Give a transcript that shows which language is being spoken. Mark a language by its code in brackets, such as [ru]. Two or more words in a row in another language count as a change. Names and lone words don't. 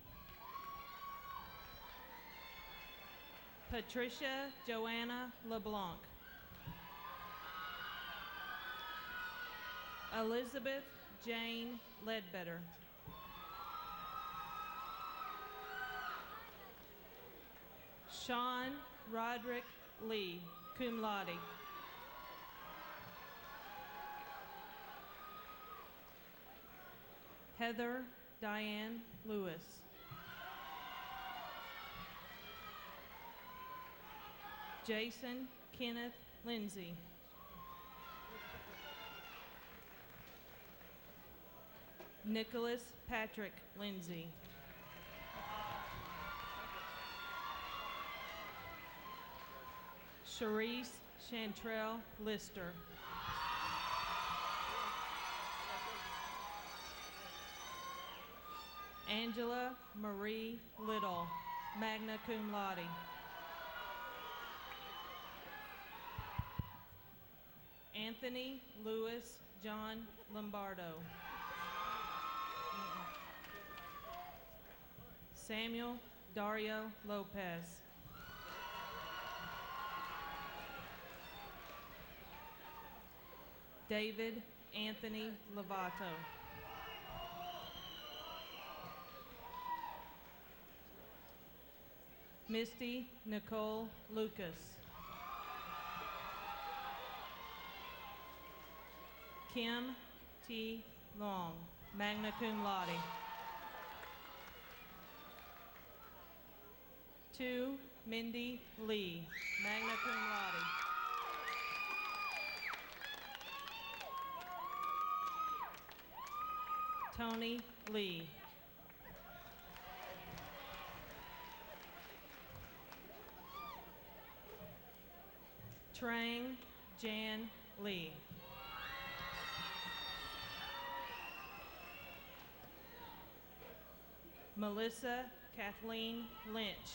[en] Patricia Joanna LeBlanc. Elizabeth Jane Ledbetter. Sean Roderick Lee, [la] cum laude. [en] Heather Diane Lewis. Jason Kenneth Lindsay. Nicholas Patrick Lindsay. Charisse Chantrell Lister. Angela Marie Little, [la] magna cum laude. [en] Anthony Louis John Lombardo. Samuel Dario Lopez. David Anthony Lovato. Misty Nicole Lucas. Kim T. [la] Long, magna cum laude. 2, Mindy Lee, magna cum laude. [en] Tony Lee. Trang Jan Lee. Melissa Kathleen Lynch.